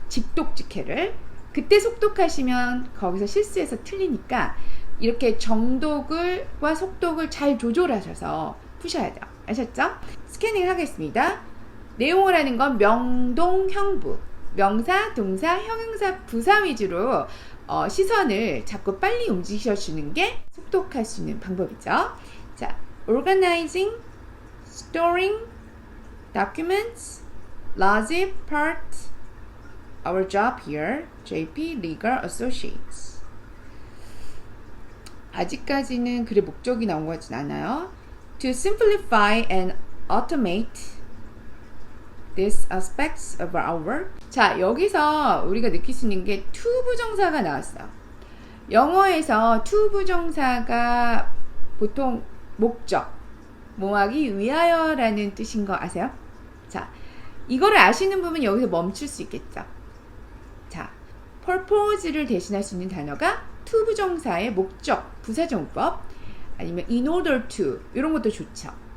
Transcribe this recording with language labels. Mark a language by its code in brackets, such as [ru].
[ko] 직독직해를. 그때 속독하시면 거기서 실수해서 틀리니까 이렇게 정독과 속독을 잘 조절하셔서 푸셔야 돼요. 아셨죠? 스캐닝 하겠습니다. 내용을 하는 건 명동형부. 명사, 동사, 형용사, 부사 위주로 시선을 자꾸 빨리 움직여주는 게 속독할 수 있는 방법이죠. [en] 자, organizing, storing, documents, large part, our job here, JP Legal Associates. [ko] 아직까지는 글의 목적이 나온 것 같진 않아요. [en] To simplify and automate these aspects of our work. [ko] 자, 여기서 우리가 느낄 수 있는 게 to 부정사가 나왔어요. 영어에서 to 부정사가 보통 목적, 뭐하기 위하여라는 뜻인 거 아세요? 자, 이거를 아시는 분은 여기서 멈출 수 있겠죠. 자, purpose를 대신할 수 있는 단어가 to 부정사의 목적, 부사정법, 아니면 in order to 이런 것도 좋죠.